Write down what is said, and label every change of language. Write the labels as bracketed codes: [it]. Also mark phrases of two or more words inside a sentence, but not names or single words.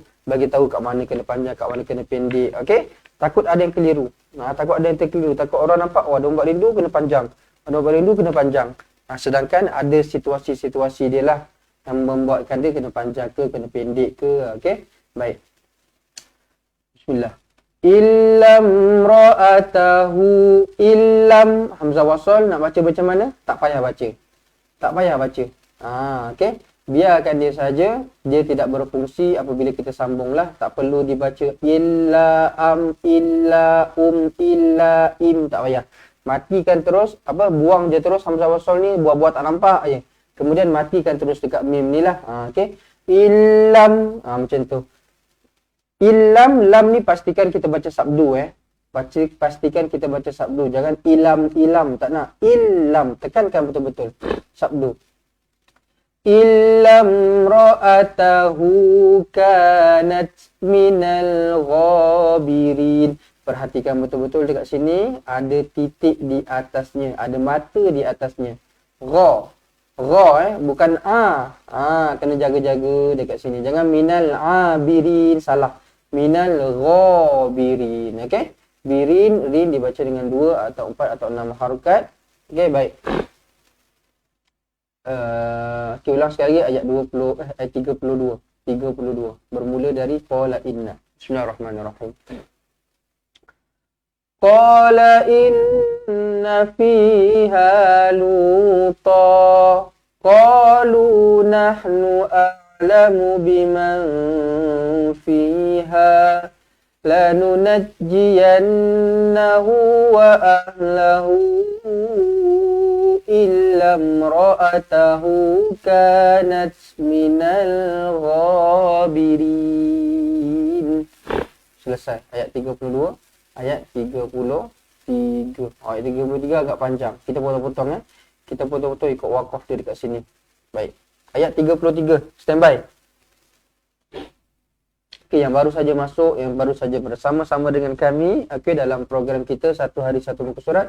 [ms] Bagi tahu kat mana kena panjang, kat mana kena pendek. Okey? Takut ada yang keliru. Takut ada yang terkeliru. Takut orang nampak, ada ombak rindu kena panjang. Ada ombak rindu kena panjang. Sedangkan ada situasi-situasi dia lah yang membuatkan dia kena panjang ke, kena pendek ke. Okey? Baik. [ar] بسم الله. إلا امرأته. Illam. [ms] Hamzah wasal nak baca macam mana? Tak payah baca. Okey. Biarkan dia saja. Dia tidak berfungsi apabila kita sambunglah. Tak perlu dibaca illa am, illa illa im. Tak payah. Matikan terus. Buang je terus hamzah wasal ni. Buat-buat tak nampak je. Kemudian matikan terus dekat mim ni lah. Okey. Illam. Macam tu. Illam. Lam ni pastikan kita baca sabdu. Pastikan kita baca sabdu. Jangan ilam. Tak nak. Illam. Tekankan betul-betul. Sabdu. [ar] إلا امرأته كانت من الغابرين. [ms] Perhatikan betul-betul dekat sini. Ada titik di atasnya. Ada mata di atasnya. Gha. Bukan a. Kena jaga-jaga dekat sini. Jangan [ar] من العابرين. [ms] Salah. [ar] من الغابرين. [ms] Okey? Birin. Rin dibaca dengan 2 atau 4 atau 6 harakat. Okey, baik. Ulang sekali lagi ayat 32. Bermula dari [ar] قال إن. بسم الله الرحمن الرحيم. قال إن فيها لوطا. قالوا نحن أعلم بمن فيها. لننجينه وأهله إلا امرأته كانت من الغابرين. [ms] Selesai ayat 32. Ayat 33. Ayat 33 agak panjang. Kita potong-potong ya. Kita potong-potong ikut wakaf dia dekat sini. Baik. Ayat 33. Standby. Okey, yang baru saja masuk, yang baru saja bersama-sama dengan kami, okey, dalam program kita Satu Hari Satu Muka Surat.